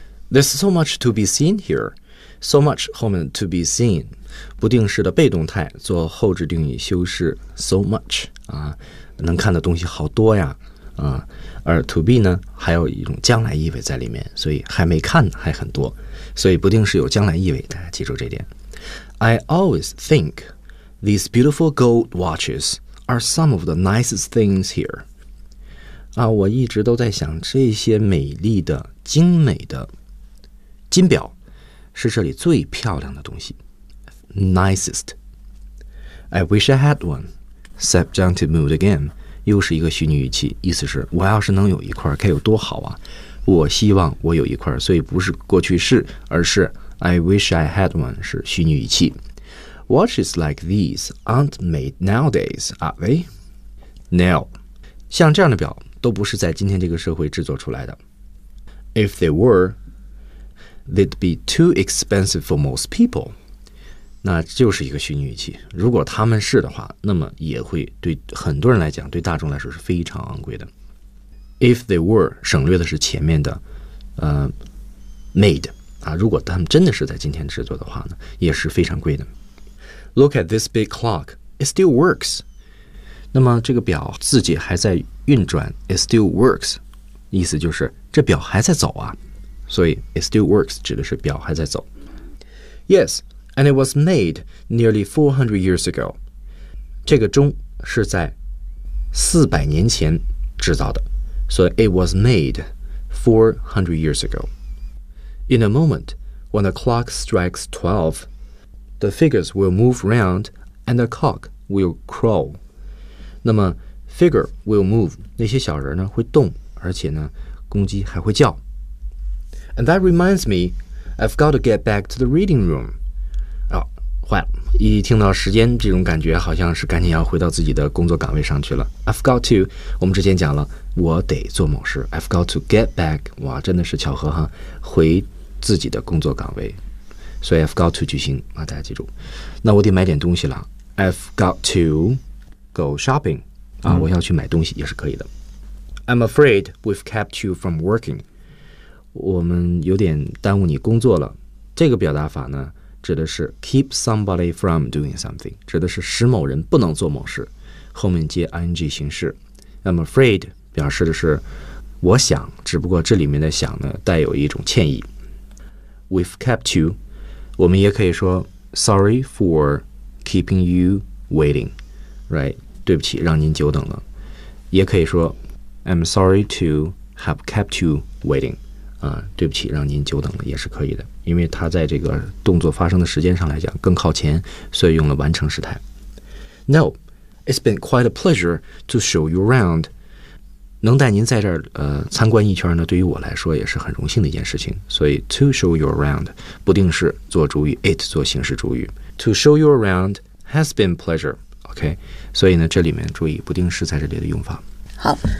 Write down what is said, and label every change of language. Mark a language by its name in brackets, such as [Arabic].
[English] There's so much to be seen here. So much [Chinese] 后面 to be seen， 不定式的被动态做后置定语修饰 so much 啊，能看的东西好多呀啊，而 to be 呢还有一种将来意味在里面，所以还没看还很多，所以不定式有将来意味，大家记住这点。 [English] I always think these beautiful gold watches are some of the nicest things here。 [Chinese] 啊，我一直都在想这些美丽的精美的金表。是这里最漂亮的东西 [English] ，nicest. I wish I had one. Subjunctive mood again. [Chinese] 又是一个虚拟语气，意思是我要是能有一块，该有多好啊！我希望我有一块，所以不是过去式，而是 [English] I wish I had one [Chinese] 是虚拟语气。 [English] Watches like these aren't made nowadays, are they? No. [Chinese] 像这样的表都不是在今天这个社会制作出来的。 [English] If they were. They'd be too expensive for most people. [Chinese] 那就是一个虚拟语气。如果他们是的话，那么也会对很多人来讲，对大众来说是非常昂贵的。 [English] If they were, [Chinese] 省略的是前面的made. 啊，如果他们真的是在今天制作的话呢，也是非常贵的。 [English] Look at this big clock. It still works. [Chinese] 那么这个表自己还在运转。 [English] It still works. [Chinese] 意思就是这表还在走啊。所以 [English] it still works [Chinese] 指的是表还在走。 [English] Yes, and it was made nearly 400 years ago. [Chinese] 这个钟是在400年前制造的。 [English] 所以 it was made 400 years ago. In a moment, when the clock strikes 12, the figures will move round and the cock will crow. [Chinese] 那么 [English] figure will move, [Chinese] 那些小人呢会动，而且呢公鸡还会叫。 [English] And that reminds me, I've got to get back to the reading room. [Chinese] 哦，坏了！一听到时间，这种感觉好像是赶紧要回到自己的工作岗位上去了。 [English] I've got to. [Chinese] 我们之前讲了，我得做某事。 [English] I've got to get back. [Chinese] 哇，真的是巧合哈！回自己的工作岗位，所以 I've got to 句型啊，大家记住。那我得买点东西了。 [English] I've got to go shopping. [Chinese] 啊，我要去买东西也是可以的。 [English] I'm afraid we've kept you from working. [Chinese] 我们有点耽误你工作了。这个表达法呢，指的是 [English] keep somebody from doing something， [Chinese] 指的是使某人不能做某事，后面接 ing 形式。 [English] I'm afraid [Chinese] 表示的是我想，只不过这里面的想呢，带有一种歉意。 [English] We've kept you， [Chinese] 我们也可以说 [English] sorry for keeping you waiting， right？ [Chinese] 对不起，让您久等了。也可以说 [English] I'm sorry to have kept you waiting。 [Chinese] 对不起，让您久等了也是可以的，因为它在这个动作发生的时间上来讲更靠前，所以用了完成时态。 [English] No, it's been quite a pleasure to show you around. [Chinese] 能带您在这儿参观一圈呢，对于我来说也是很荣幸的一件事情。所以 [English] to show you around [Chinese] 不定式做主语 ，it 做形式主语。 [English] To show you around has been pleasure. [Chinese] OK， 所以呢，这里面注意不定式在这里的用法。好。